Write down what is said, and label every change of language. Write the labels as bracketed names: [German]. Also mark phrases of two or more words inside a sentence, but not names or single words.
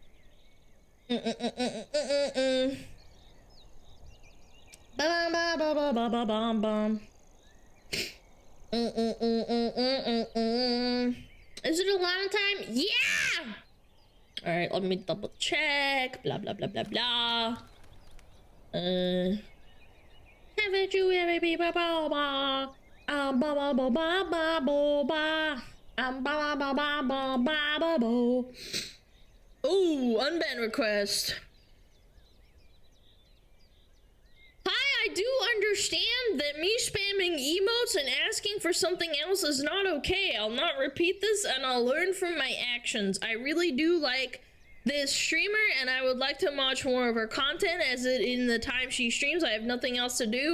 [English] Is it Alana time? Yeah! Alright, let me double check. Blah blah blah blah blah. Haven't you ever been ba ba ba? Ba ba ba ba ba ba ba. Ba ba ba ba ba ba ba ba. Ooh, unban request. Hi, I do understand that me spamming emotes and asking for something else is not okay. I'll not repeat this and I'll learn from my actions. I really do like this streamer and I would like to watch more of her content as in the time she streams I have nothing else to do.